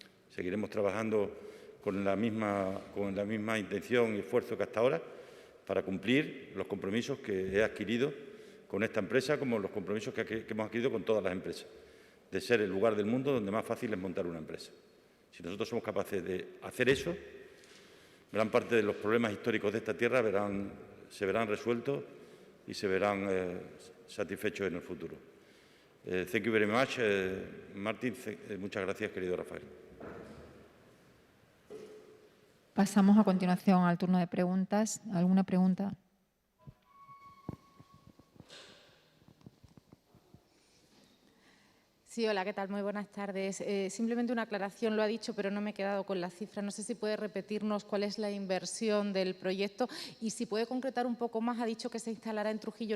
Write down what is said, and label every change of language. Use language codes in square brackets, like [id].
[es] Seguiremos trabajando con la misma intención y esfuerzo que hasta ahora para cumplir los compromisos que he adquirido con esta empresa, como los compromisos que hemos adquirido con todas las empresas, de ser el lugar del mundo donde más fácil es montar una empresa. Si nosotros somos capaces de hacer eso, gran parte de los problemas históricos de esta tierra se verán resueltos y se verán satisfechos en el futuro. [en] Thank you very much, Martin. [es] Muchas gracias, querido Rafael. Pasamos a continuación al turno de preguntas. ¿Alguna pregunta? Sí, hola, ¿qué tal? Muy buenas tardes. Simplemente una aclaración, lo ha dicho, pero no me he quedado con la cifra. No sé si puede repetirnos cuál es la inversión del proyecto y si puede concretar un poco más. Ha dicho que se instalará en Trujillo.